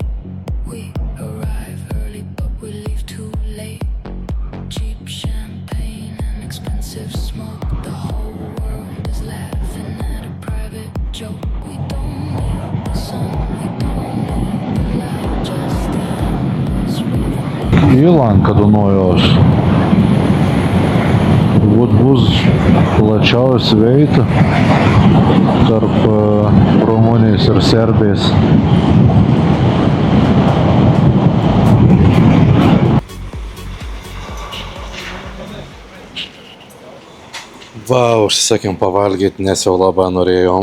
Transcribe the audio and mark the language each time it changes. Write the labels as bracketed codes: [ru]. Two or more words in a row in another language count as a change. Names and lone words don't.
[en] We arrive early, but we leave too late. Cheap champagne and expensive smoke. The whole world is laughing at a private joke. We don't need the sun, we don't need the light, just the endless rhythm. [lt] Įlanka Dunojaus. Turbūt bus plačiausia veita tarp Rumunijos ir Serbijos. Va, užsisakėm pavalgyti, nes jau labai norėjom.